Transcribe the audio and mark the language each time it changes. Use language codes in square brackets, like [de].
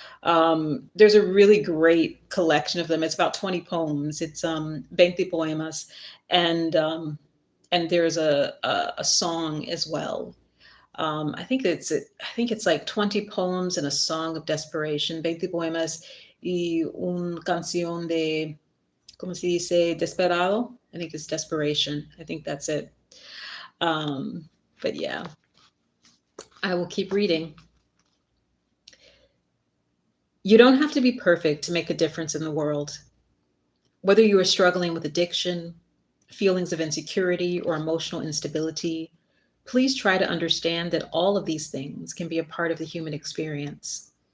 [en] There's a really great collection of them. It's about 20 poems. It's 20 poemas, and there's a song as well. I think it's like 20 poems and a song of desperation. [es] 20 poemas y un canción de, ¿cómo se dice? Desperado. [en] I think it's desperation. I think that's it. Um, but yeah, I will keep reading. You don't have to be perfect to make a difference in the world. Whether you are struggling with addiction, feelings of insecurity, or emotional instability, please try to understand that all of these things can be a part of the human experience.